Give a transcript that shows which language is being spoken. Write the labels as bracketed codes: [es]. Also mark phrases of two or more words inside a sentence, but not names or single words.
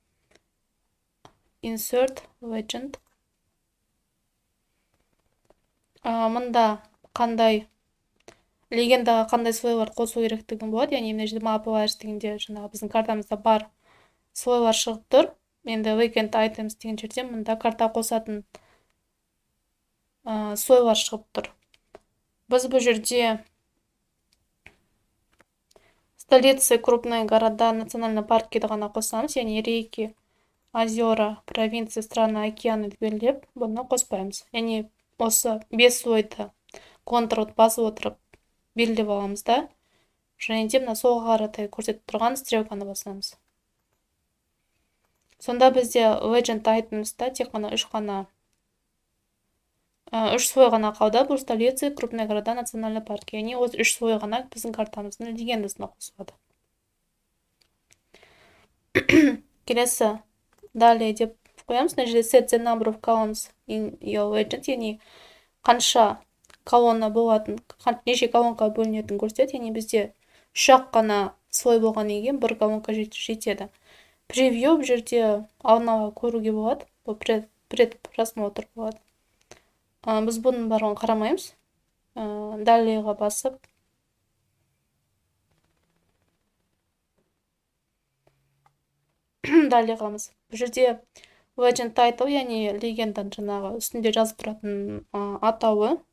[en] Insert legend. [kk] Мында қандай легендаға қандай слойлар қосу керектігін болады, яғни мына жерде [en] map layers [kk] дегенде жаңағы біздің картамызда бар слойлар шығып тұр. Енді [en] legend items [kk] деген жерде мында карта қосатын слойлар шығып тұр. Біз бұл жерде [ru] столицы, крупные города, национальный паркеді [kk] ғана қосамыз, яғни [ru] реки, озера, провинции, страны, океаны [kk] белгілеп, бұны қоспаймыз. Яғни осы 5 слойды контролды басып отырып белгілеп аламыз да, және де мына солға қаратай көрсетіп тұрған стрелканы басамыз. Сонда бізде [en] legend items- [kk] та тек қана 3 слой ғана қалды. [ru] Бұл столицы, крупные города, национальный парк. [kk] Яғни осы 3 слой ғана біздің картамыздың легендасына қосылады. Келесі далее деп қоямыз. Мына жерде [en] set the number of columns in your legend, [kk] яғни қанша колонна болатын, неше колонка бөлінетін көрсетеді. Яғни бізде 3-ақ қана слой болған еген 1 колонка жетеді. Превью бұл жерде алдын-ала көруге болады. Бұл предпросмотр болады. Біз бұның барлығын қарамаймыз. Далеға басып. Далеғамыз. Бұл жерде [en] legend title, [kk] яғни легендан жаңағы үстінде жазып тұратын атауы.